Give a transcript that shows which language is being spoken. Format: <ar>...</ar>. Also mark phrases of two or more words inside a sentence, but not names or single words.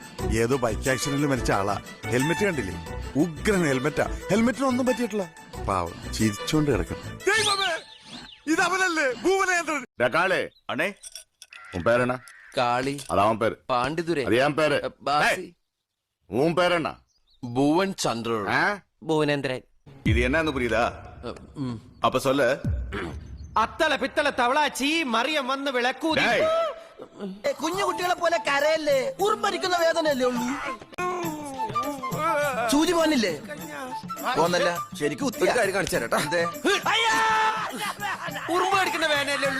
<ml>ഏതോ ബൈക്ക് ആക്സിഡന്റിൽ മരിച്ച ആളാ. ഹെൽമെറ്റ് കണ്ടില്ലേ? ഉഗ്രൻ ഹെൽമെറ്റാ. ഹെൽമെറ്റിനൊന്നും പറ്റിയിട്ടില്ല. പാവം ചിരിച്ചോണ്ട് കിടക്കണം. ഇത് അവനല്ലേ ഭൂവനേന്ദ്രൻ.</ml> <ta>காளே அண்ணே உன் பேர் என்ன? காளி. அது அவன் பேரு. பாண்டிதுரை. அது என் பேரு. பாசி. உன் பேர் என்ன? பூவன் சந்திரன். ഭുവനേന്ദ്രൻ. இது என்னன்னு புரியுதா? அப்ப சொல்லு.</ta> <ml>അത്തള പിത്തള തവളാച്ചി മറിയം വന്ന് വിളക്കൂതി. കുഞ്ഞു കുട്ടികളെ പോലെ കരയല്ലേ, ഉറുമ്പരിക്കുന്ന വേദനയല്ലേ ഉള്ളൂ. സൂചി പോന്നില്ലേ? പോന്നല്ല, ശരിക്കും കാണിച്ചു തരട്ടാ. ഉറുമ്പ് കടിക്കുന്ന വേദനയല്ലേ ഉള്ളൂ.</ml>